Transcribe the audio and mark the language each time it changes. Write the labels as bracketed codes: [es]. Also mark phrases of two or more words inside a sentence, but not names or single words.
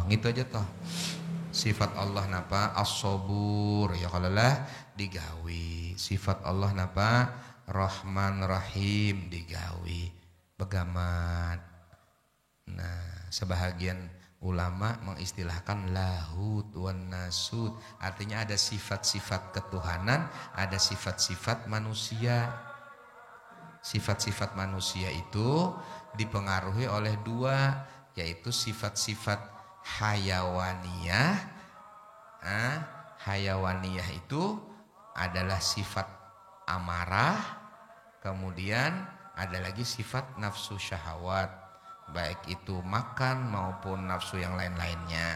[id] Gitu aja toh. Sifat Allah napa? As-sabur. [bjn] Ya kalau lah digawi. Sifat Allah napa? Rahman Rahim digawi. Begamat. [id] Nah sebahagian ulama mengistilahkan [ar] لاهوت وناسوت, [id] artinya ada sifat-sifat ketuhanan, ada sifat-sifat manusia. Sifat-sifat manusia itu dipengaruhi oleh 2, yaitu sifat-sifat hayawaniyah. Hayawaniyah itu adalah sifat amarah, kemudian ada lagi sifat nafsu syahwat, baik itu makan maupun nafsu yang lain-lainnya.